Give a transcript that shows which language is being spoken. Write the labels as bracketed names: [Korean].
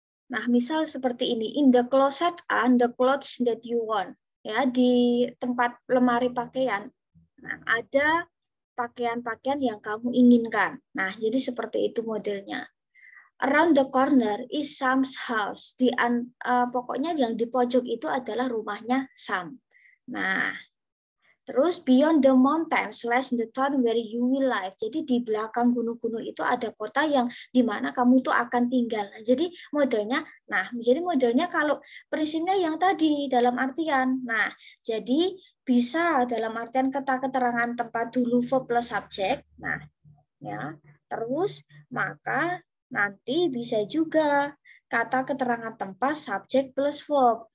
[Indonesian] Nah, misal seperti ini, [English] in the closet are the clothes that you want. [Indonesian] Ya, di tempat lemari pakaian. Nah, ada pakaian-pakaian yang kamu inginkan. Nah, jadi seperti itu modelnya. [English] Around the corner is Sam's house. [Indonesian] Pokoknya yang di pojok itu adalah rumahnya Sam. Nah, terus [English] beyond the mountains lies the town where you will live. [Indonesian] Jadi di belakang gunung-gunung itu ada kota yang di mana kamu tuh akan tinggal. Jadi modelnya kalau prinsipnya yang tadi dalam artian. Nah, jadi bisa dalam artian kata keterangan tempat dulu verb plus subjek. Nah, ya. Terus maka nanti bisa juga kata keterangan tempat subjek plus verb.